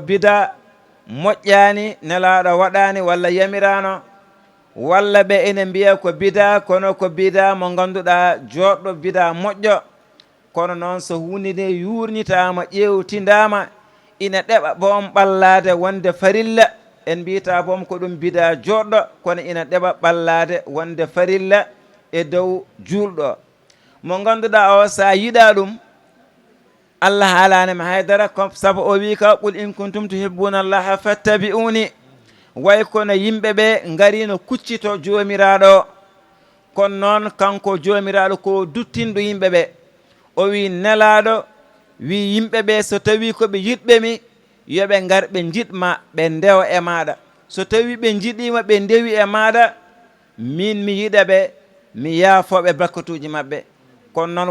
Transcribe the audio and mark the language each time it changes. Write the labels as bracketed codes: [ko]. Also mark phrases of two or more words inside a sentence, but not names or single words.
[ff] bida moƴƴani nelaɗo waɗani walla yamirano walla ɓe ina mbiya ko bida kono ko bida mo ganduɗa joɗɗo bida moƴƴo kono noon so hunde nde yurnitama ƴewtidama ina ɗeɓa boom ɓallade wonde farilla en mbiyata boom ko ɗum bida joɗɗo kono ina ɗeɓa ɓallade wonde farilla e dow julɗo mo ganduɗa o sa yiɗa ɗum Allah haalanima haydara saabu o wi ka [ar] قل إن كنتم تحبون الله فاتبعوني [ff] way kono yimɓeɓe garino kuccito jomiraɗo kono noon kanko jomiraɗo ko duttinɗo yimɓeɓe o wi nelaɗo wi yimɓeɓe so tawi koɓe yiɗɓemi yoɓe gar ɓe jiɗma ɓe ndewa e maɗa so tawi ɓe jiɗima ɓe ndewi e maɗa min mi yiɗaɓe mi yaafoɓe bakkatuji mabɓe kono noon